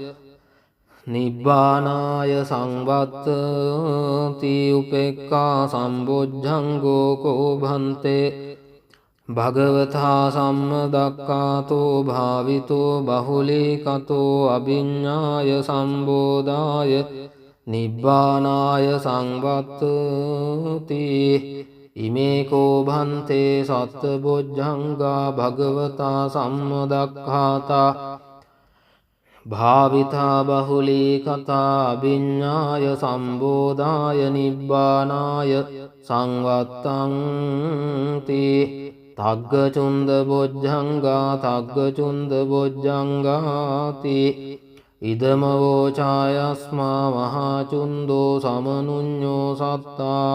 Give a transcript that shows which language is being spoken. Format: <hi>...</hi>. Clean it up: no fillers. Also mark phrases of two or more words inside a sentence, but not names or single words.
<pi>නිබ්බානාය සංවත්තති උපේක්ඛා සම්බොජ්ජංගෝ කෝ භන්තේ භගවතා සම්මදක්ඛාතෝ භාවිතෝ බහුලීකතෝ අභිඤ්ඤාය සම්බෝධාය නිබ්බානාය සංවත්තති ඉමේ කෝ භන්තේ සත්තබොජ්ජංගා භගවතා සම්මදක්ඛාතා භාවිතා බහුලී කතා විඤ්ඤාය සම්බෝධාය නිබ්බානාය සංවත්තන්ති තග්ගචුන්ද බොජ්ජංගාති ඉදමවෝ ඡායස්මා මහාචුන්දෝ සමනුඤ්ඤෝ සත්තා</pi>